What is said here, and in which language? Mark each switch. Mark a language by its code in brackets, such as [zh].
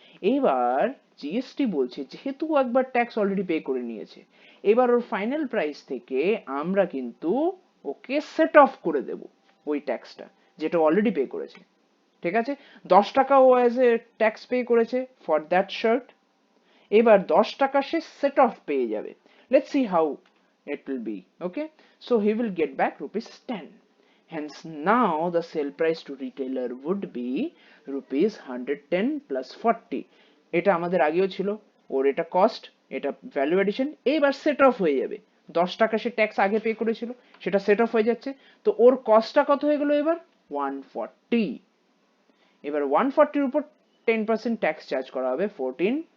[bn] এইবার জিএসটি বলছে যেহেতু একবার ট্যাক্স অলরেডি পে করে নিয়েছে, এবার ওর ফাইনাল প্রাইস থেকে আমরা কিন্তু ওকে সেট অফ করে দেব ওই ট্যাক্সটা যেটা অলরেডি পে করেছে। ঠিক আছে, 10 টাকা ও অ্যাজ এ ট্যাক্স পে করেছে [en] for that shirt, [bn] এবার 10 টাকা সে সেট অফ পেয়ে যাবে। [en] Let's see how it will be. Okay, so he will get back ₹10. Hence now the sale price to retailer would be ₹110 plus 40. [bn] এটা আমাদের আগেও ছিল, ওর এটা কস্ট, এটা ভ্যালু এডিশন। এবার সেট অফ হয়ে যাবে, 10 টাকা সে ট্যাক্স আগে পে করেছিল, সেটা সেট অফ হয়ে যাচ্ছে। তো ওর কস্টটা কত হয়ে গেল এবার? 140। এবার 140-এর উপর 10% ট্যাক্স চার্জ করা হবে 14।